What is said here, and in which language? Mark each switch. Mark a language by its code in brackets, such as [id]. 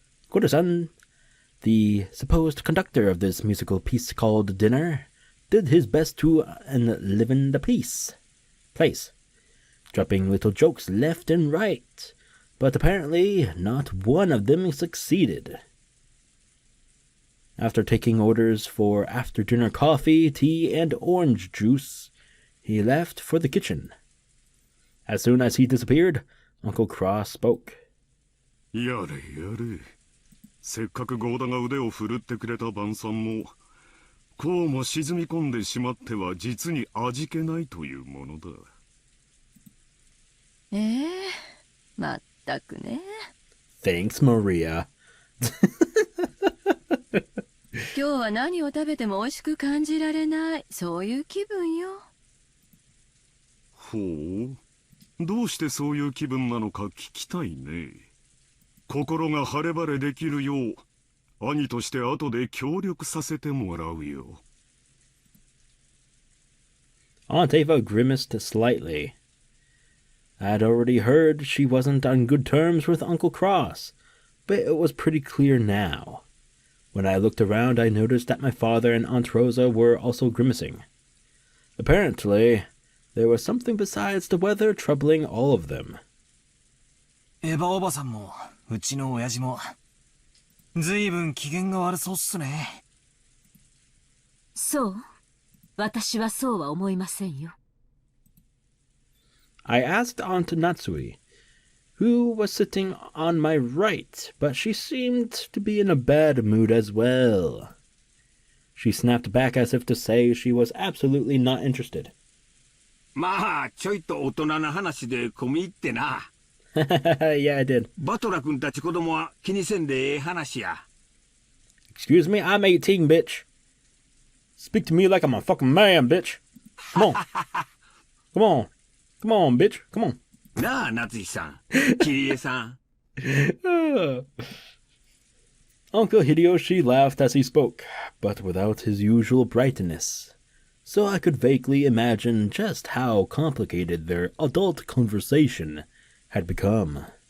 [en] Goto-san, the supposed conductor of this musical piece called Dinner, did his best to enliven the place, dropping little jokes left and right, but apparently not one of them succeeded. After taking orders for after-dinner coffee, tea, and orange juice, he left for the kitchen. As soon as he disappeared, Uncle Cross spoke. [ja] やれやれ。せっかくゴーダが腕を振るってくれた晩餐も、こうも沈み込んでしまっては実に味気ないというものだ。まったくね。 [en] Thanks, Maria. [ja] 今日は何を食べても美味しく感じられない、そういう気分よ。ほう。どうしてそういう気分なのか聞きたいね。心が晴れ晴れできるよう、兄として後で協力させてもらうよ。 [en] Aunt Ava grimaced slightly. I had already heard she wasn't on good terms with Uncle Cross, but it was pretty clear now. When I looked around, I noticed that my father and Aunt Rosa were also grimacing. Apparently, there was something besides the weather troubling all of them. [ja] エヴァおばさんもうちの親父もずいぶん機嫌が悪そうっすね。そう？私はそうは思いませんよ。 [en] I asked Aunt Natsui, who was sitting on my right, but she seemed to be in a bad mood as well. She snapped back as if to say she was absolutely not interested. [ja] まあ、ちょいと大人な話で込み入ってな。 [en] Yeah, I did. [ja] バトラ君たち子供は気にせんでええ話や。 [en] Excuse me, I'm 18, bitch. Speak to me like I'm a fucking man, bitch. Come on. Come on. Come on, bitch. Come on. [ja] なあ、夏日さん。キリエさん。 [en] Uncle Hideyoshi laughed as he spoke, but without his usual brightness, so I could vaguely imagine just how complicated their adult conversation had become.